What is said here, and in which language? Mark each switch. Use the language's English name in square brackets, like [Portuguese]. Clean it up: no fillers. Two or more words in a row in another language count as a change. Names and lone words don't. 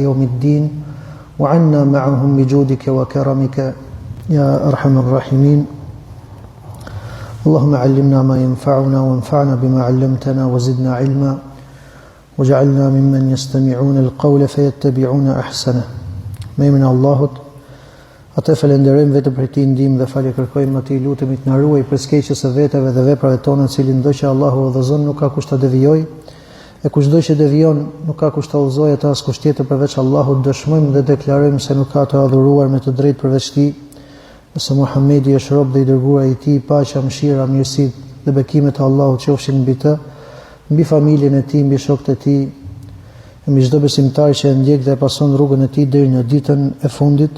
[Arabic] يوم الدين وعنا معهم بجودك وكرمك يا أرحم الراحمين اللهم علمنا ما ينفعنا وانفعنا بما علمتنا وزدنا علما وجعلنا ممن يستمعون القول فيتبعون أحسنه من الله [Albanian] Atë falenderojmë vetëm për ti ndihmë dhe falje kërkojmë atij lutemi të na ruaj prej skeqjes së veteve dhe veprave tona, cilin do që Allahu udhëzon nuk ka kush ta devijojë, e kushdo që devijon nuk ka kush ta udhëzojë atë as kush tjetër përveç Allahut. Dëshmojmë dhe deklarojmë se nuk ka të adhuruar me të drejtë përveç Tij, se Muhamedi është rob dhe i dërguar i Tij, paqja, mëshira, mirësitë dhe bekimet e Allahut qofshin mbi të, mbi familjen e Tij, mbi shokët e Tij, mbi çdo besimtar që e ndjek dhe e pason rrugën e Tij deri në ditën e fundit.